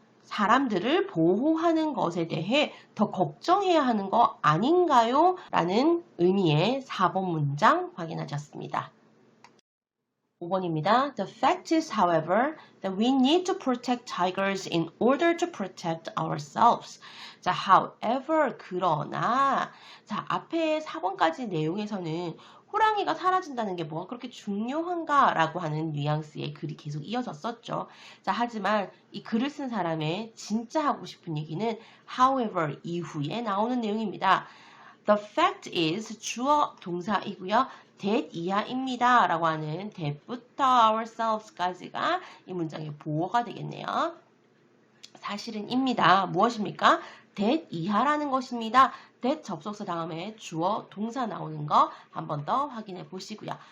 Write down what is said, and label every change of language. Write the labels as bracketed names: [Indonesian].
[Korean] 사람들을 보호하는 것에 대해 더 걱정해야 하는 거 아닌가요? 라는 의미의 4번 문장 확인하셨습니다. 5번입니다. [English] The fact is, however, that we need to protect tigers in order to protect ourselves. [Korean] 자, however, 그러나 자, 앞에 4번까지 내용에서는 호랑이가 사라진다는 게 뭐가 그렇게 중요한가? 라고 하는 뉘앙스의 글이 계속 이어졌었죠. 자, 하지만 이 글을 쓴 사람의 진짜 하고 싶은 얘기는 however 이후에 나오는 내용입니다. [English] The fact is [Korean] 주어 동사이고요. that 이하입니다. 라고 하는 that부터 ourselves까지가 이 문장의 보어가 되겠네요. 사실은 입니다. 무엇입니까? that 이하라는 것입니다. that 접속사 다음에 주어 동사 나오는 거 한 번 더 확인해 보시고요.